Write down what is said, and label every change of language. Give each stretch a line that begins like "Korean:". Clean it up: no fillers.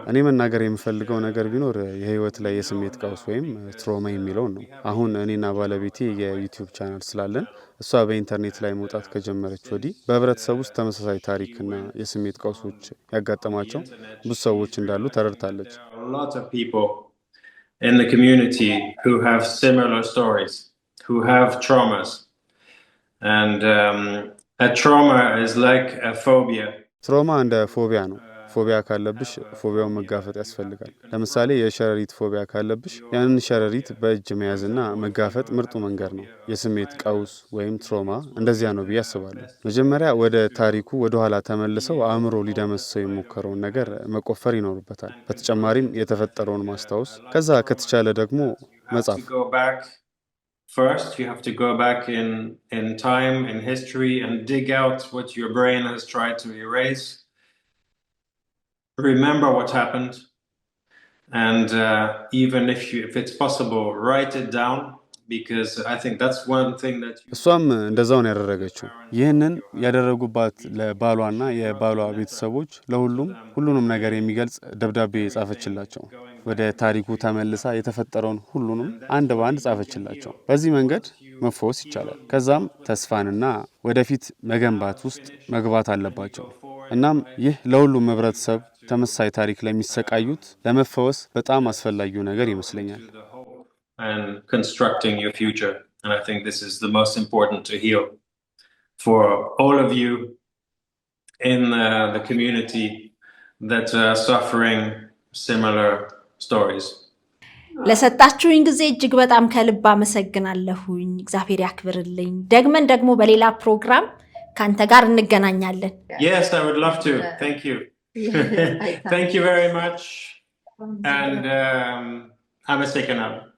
Amharic: እኔ መናገር የምፈልገው ነገር ቢኖር የህይወት ላይ የስሜት ቀውስ ወይም ትራውማ የሚለው ነው። አሁን እኔና ባለቤቴ የዩቲዩብ ቻናል ስላለን እሷ በኢንተርኔት ላይ መውጣት ከጀመረች ወዲህ በህብረተሰብ ውስጥ ተመሳሳይ ታሪክና የስሜት ቀውሶች ያጋጠማቸው ብዙ ሰዎች እንዳሉ ተረድታለች።
English: A lot of people in the community who have similar stories, who have traumas. And a trauma is like a phobia.
Amharic: ትራውማ እንደ ፎቢያ ነው። ፎቢያ ካለብሽ ፎቢያውን መጋፈጥ ያስፈልጋል። ለምሳሌ የሸረሪት ፎቢያ ካለብሽ ያንን ሸረሪት በእጅ መያዝና መጋፈጥ ምርጡ መንገድ ነው። የስሜት ቀውስ ወይም ትራውማ እንደዚያ ነው ብዬ አስባለሁ። መጀመሪያ ወደ ታሪኩ ወደ ኋላ ተመልሰው አእምሮ ሊደመስሰው የሞከረውን ነገር መቆፈር ይኖርበታል። በተጨማሪም የተፈጠረውን ማስታወስ፣ ከዛ ከተቻለ ደግሞ መጻፍ።
English: First, you have to go back in time, in history, and dig out what your brain has tried to erase. Remember what happened, and even if it's possible, write it down, because I think that's one thing that
Amharic: እሷም እንደዛው ነው ያደረገችው። ይህንን ያደረጉባት ለባሏና የባሏ ቤተሰቦች ሁሉንም ነገር የሚገልጽ ደብዳቤ ጻፈችላቸው። ወደ ታሪኩ ተመልሳ የተፈጠረውን ሁሉንም አንድ በአንድ ጻፈችላቸው። በዚህ መንገድ መፈወስ ይቻላል። ከዛም ተስፋንና ወደፊት መገንባት ውስጥ መግባት አለባቸው። እናም ይህ ለሁሉም ህብረተሰብ ተመሳሳይ ታሪክ ለሚሰቃዩት ለመፈወስ በጣም አስፈላጊው ነገር ይመስለኛል።
English: And constructing your future, and I think this is the most important to heal for all of you in the community that are suffering similar stories.
Amharic: ለሰጣችሁኝ ጊዜ እጅግ በጣም ከልብ አመሰግናለሁኝ። እግዚአብሔር ያክብርልኝ። ደግመን ደግሞ በሌላ ፕሮግራም ካንተ ጋር እንገናኛለን።
English: Yes, I would love to. Thank you. Thank you very much. And
Amharic: አመሰግናለሁ።